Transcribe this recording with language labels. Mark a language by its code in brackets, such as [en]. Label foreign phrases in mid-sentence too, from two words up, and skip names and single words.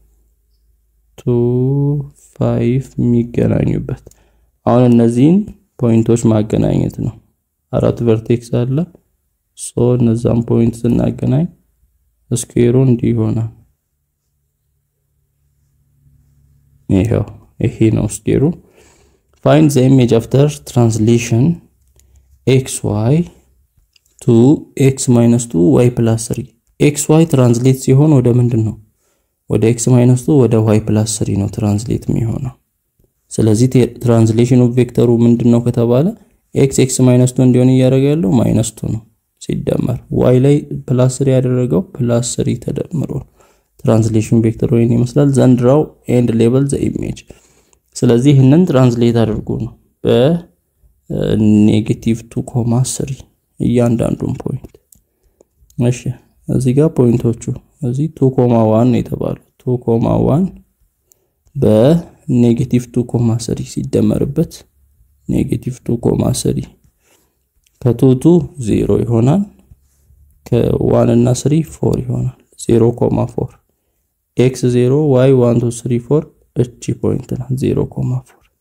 [am] 2 5 የሚገናኙበት አሁን እነዚህን ፖይንቶች ማገናኘት ነው አራት ቨርቴክስ አለ ሶ እነዛን ፖይንት ስናገናኝ ስኩዌሩ እንዲህ ይሆናል ይሄ ነው ስኩዌሩ [en] find the image after translation xy to x minus 2 y plus 3 [am] xy ትራንስሌት ሲሆን ወደ ምንድነው ወደ [en] x minus 2 [am] ወደ [en] y plus 3 [am] ነው ትራንስሌት የሚሆነው ስለዚህ ትራንስሌሽኑ ቬክተሩ ምንድነው ከተባለ [en] x minus 2 [am] እንዲሆን ያደርጋለው -2 ነው ሲደመር y ላይ [en] plus 3 [am] ያደረገው [en] plus 3 [am] ተደምሮ ትራንስሌሽን ቬክተሩ ይሄን ይመስላል [en] then draw and label the image [am] ስለዚህ ይሄንን ትራንስሌት አድርጉ ነው በኔጌቲቭ 2,3 እያንዳንዱን ፖይንት እሺ እዚህ ጋር ፖይንቶቹ እዚህ 2,1 ነው የተባለው 2,1 በኔጌቲቭ 2,3 ሲደመርበት ኔጌቲቭ 2,3 ከ2 0 ይሆናል ከ1 እና 3 4 ይሆናል 0,4 x 0 y 1 2 3 4 እቺ ፖይንት ነው 0,4